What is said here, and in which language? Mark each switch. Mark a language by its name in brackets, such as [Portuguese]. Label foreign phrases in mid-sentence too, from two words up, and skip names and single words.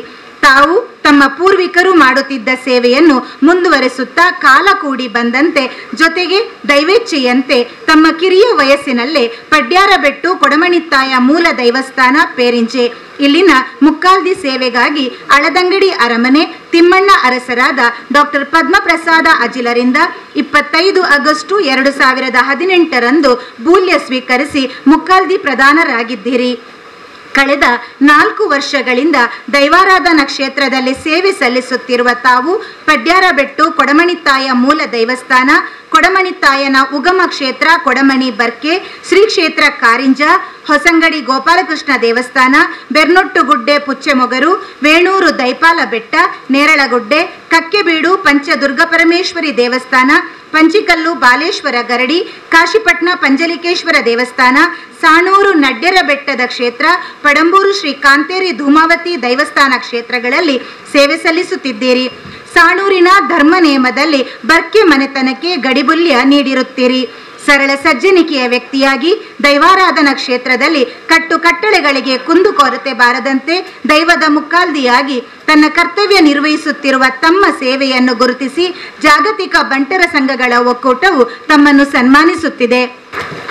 [Kannada] ತಾವು ತಮ್ಮ ಪೂರ್ವಿಕರು ಮಾಡುತ್ತಿದ್ದ ಸೇವೆಯನ್ನು ಮುಂದುವರೆಸುತ್ತಾ ಕಾಲ ಕೂಡಿ ಬಂದಂತೆ ಜೊತೆಗೆ ದೈವೇಚ್ಛೆಯಂತೆ ತಮ್ಮ ಕಿರಿಯ ವಯಸ್ಸಿನಲ್ಲೇ ಪಡ್ಯಾರಬೆಟ್ಟು ಕೊಡಮಣಿತ್ತಾಯ ಮೂಲ ದೈವಸ್ಥಾನ ಪೇರಿಂಚೆ ಇಲ್ಲಿನ ಮುಕ್ಕಾಲ್ದಿ ಸೇವೆಗಾಗಿ ಅಳದಂಗಡಿ ಅರಮನೆ ತಿಮ್ಮಣ್ಣ ಅರಸರಾದ ಡಾಕ್ಟರ್ ಪದ್ಮಪ್ರಸಾದ ಅಜಿಲರಿಂದ 25 ಆಗಸ್ಟ್ 2018ರಂದು ಬೂಲ್ಯ ಸ್ವೀಕರಿಸಿ ಮುಕ್ಕಾಲ್ದಿ ಪ್ರಧಾನರಾಗಿದ್ದೀರಿ. ಕಳೆದ 4 ವರ್ಷಗಳಿಂದ ದೈವಾರಾಧನಾ ಕ್ಷೇತ್ರದಲ್ಲಿ ಸೇವೆ ಸಲ್ಲಿಸುತ್ತಿರುವ ತಾವು ಪಡ್ಯಾರಬೆಟ್ಟು ಕೊಡಮಣಿತ್ತಾಯ ಮೂಲ ದೈವಸ್ಥಾನ, ಕೊಡಮಣಿತ್ತಾಯನ ಉಗಮ ಕ್ಷೇತ್ರ ಕೊಡಮಣಿ ಬರ್ಕೆ, ಶ್ರೀ ಕ್ಷೇತ್ರ ಕಾರಿಂಜ, ಹೊಸಂಗಡಿ ಗೋಪಾಲಕೃಷ್ಣ ದೇವಸ್ಥಾನ, ಬೆರ್ನೊಟ್ಟುಗುಡ್ಡೆ ಪುಚ್ಚೆಮೊಗರು, ವೇಣೂರು ದೈಪಾಲ ಬೆಟ್ಟ, ನೇರಳಗುಡ್ಡೆ, ಕಕ್ಕೆಬೀಡು ಪಂಚದುರ್ಗ ಪರಮೇಶ್ವರಿ ದೇವಸ್ಥಾನ, ಪಂಚಿಕಲ್ಲು ಬಾಲೇಶ್ವರ ಗರಡಿ, ಕಾಶಿಪಟ್ನ ಪಂಜಲಿಕೇಶ್ವರ ದೇವಸ್ಥಾನ, ಸಾಣೂರು ನಡ್ಯರ ಬೆಟ್ಟದ ಕ್ಷೇತ್ರ, ಪಡಂಬೂರು ಶ್ರೀ ಕಾಂತೇರಿ ಧೂಮಾವತಿ ದೈವಸ್ಥಾನ ಕ್ಷೇತ್ರಗಳಲ್ಲಿ ಸೇವೆ ಸಲ್ಲಿಸುತ್ತಿದ್ದೀರಿ. ಸಾಣೂರಿನ ಧರ್ಮ ನೇಮದಲ್ಲಿ ಬರ್ಕೆ ಮನೆತನಕ್ಕೆ ಗಡಿಬುಲ್ಯ ನೀಡಿರುತ್ತೀರಿ. ಸರಳ ಸಜ್ಜನಿಕೆಯ ವ್ಯಕ್ತಿಯಾಗಿ ದೈವಾರಾಧನಾ ಕ್ಷೇತ್ರದಲ್ಲಿ ಕಟ್ಟುಕಟ್ಟಳೆಗಳಿಗೆ ಕುಂದುಕೊರತೆ ಬಾರದಂತೆ ದೈವದ ಮುಕ್ಕಾಲ್ದಿಯಾಗಿ ತನ್ನ ಕರ್ತವ್ಯ ನಿರ್ವಹಿಸುತ್ತಿರುವ ತಮ್ಮ ಸೇವೆಯನ್ನು ಗುರುತಿಸಿ ಜಾಗತಿಕ ಬಂಟರ ಸಂಘಗಳ ಒಕ್ಕೂಟವು ತಮ್ಮನ್ನು ಸನ್ಮಾನಿಸುತ್ತಿದೆ.